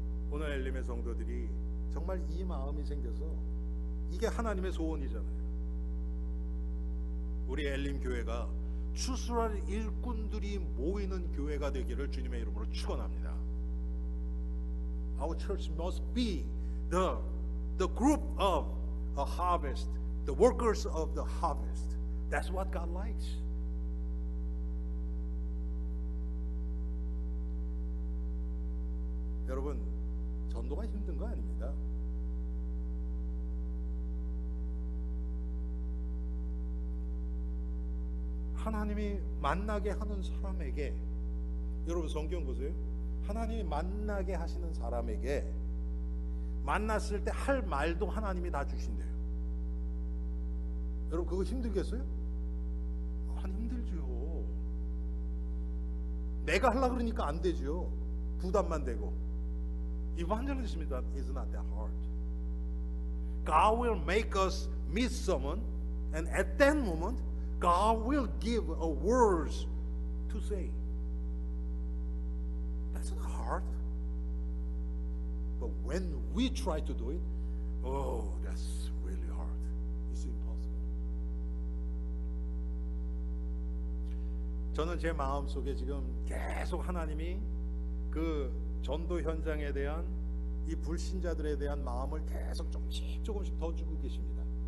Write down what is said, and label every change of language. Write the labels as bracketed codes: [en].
[ko] 오늘 엘림의 성도들이 정말 이 마음이 생겨서, 이게 하나님의 소원이잖아요. 우리 엘림 교회가 추수할 일꾼들이 모이는 교회가 되기를 주님의 이름으로 축원합니다. [en] Our church must be the group of a harvest, the workers of the harvest. That's what God likes. [ko] 여러분, 전도가 힘든 거 아닙니다. 하나님이 만나게 하는 사람에게, 여러분 성경 보세요. 하나님이 만나게 하시는 사람에게 만났을 때 할 말도 하나님이 다 주신대요. 여러분 그거 힘들겠어요? 아니, 힘들죠. 내가 하려고 그러니까 안 되죠. 부담만 되고. [en] Evangelism is not that hard. God will make us meet someone, and at that moment God will give a words to say. That's not hard. But when we try to do it, oh, that's really hard. It's impossible. [ko] 저는 제 마음속에 지금 계속 하나님이 그 전도 현장에 대한 이 불신자들에 대한 마음을 계속 조금씩 더 주고 계십니다.